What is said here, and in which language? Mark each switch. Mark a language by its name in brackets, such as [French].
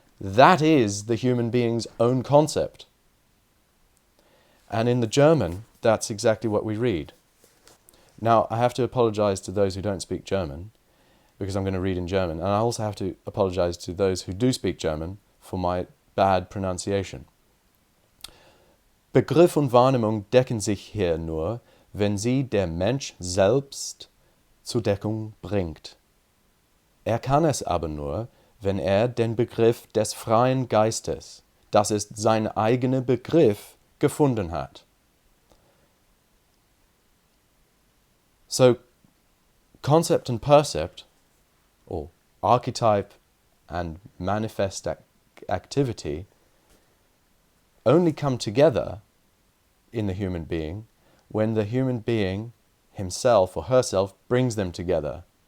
[English] That is the human being's own concept. And in the German, that's exactly what we read. Now, I have to apologize to those who don't speak German, because I'm going to read in German. And I also have to apologize to those who do speak German for my bad pronunciation. [German] Begriff und Wahrnehmung decken sich hier nur, wenn sie der Mensch selbst zur Deckung bringt. Er kann es aber nur, wenn den Begriff des freien Geistes, das ist sein eigener Begriff, gefunden hat. [English] So, concept and percept, or archetype and manifest activity, only come together in the human being when the human being himself or herself brings them together.